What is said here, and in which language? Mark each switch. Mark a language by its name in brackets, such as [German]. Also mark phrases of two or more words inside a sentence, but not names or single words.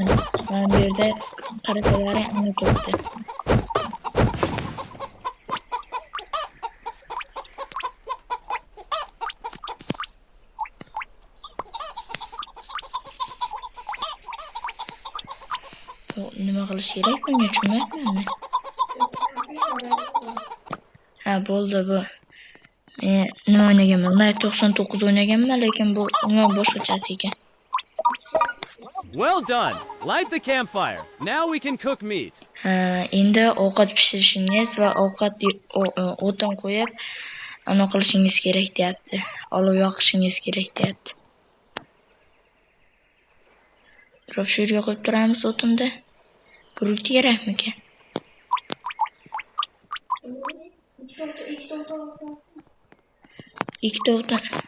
[Uzbek] Mana bu yerda qaratalaring uni topdi. Nima qilish kerak bunga tushunmayapman. Bo'ldi bu. Men nima o'ynaganman? Men 99 o'ynaganman, lekin bu boshqachasi ekan. [English] Well done. Light the campfire. Now we can cook meat. [Uzbek] Endi ovqat pishirishingiz va o'tin qo'yib, uni qilishingiz kerak deyapti. Olov yoqishingiz kerak deyapti. Turib shu yerga qo'yib turamiz o'tinda. Grut kerakmikan? Ikkita o'tin.